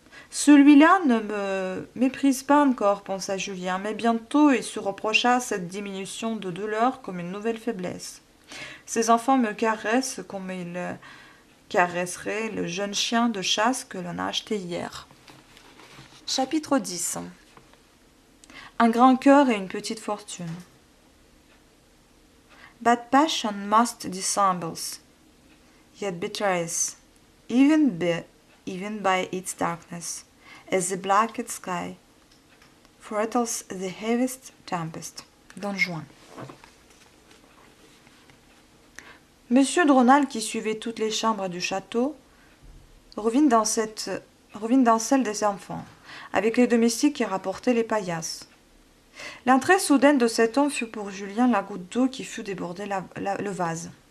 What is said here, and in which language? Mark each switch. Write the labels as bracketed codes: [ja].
[fr] Celui-là ne me méprise pas encore, pensa Julien, mais bientôt il se reprocha cette diminution de douleur comme une nouvelle faiblesse. Ces enfants me caressent comme ils caresseraient le jeune chien de chasse que l'on a acheté hier. Chapitre 10. Un grand cœur et une petite fortune. [en] But passion must dissembles, yet betrays, even by its darkness, as the blackest sky foretells the heaviest tempest. Don Juan. [fr] Monsieur de Rênal, qui suivait toutes les chambres du château, revint dans celle des enfants, avec les domestiques qui rapportaient les paillasses. L'entrée soudaine de cet homme fut pour Julien la goutte d'eau qui fut déborder le vase.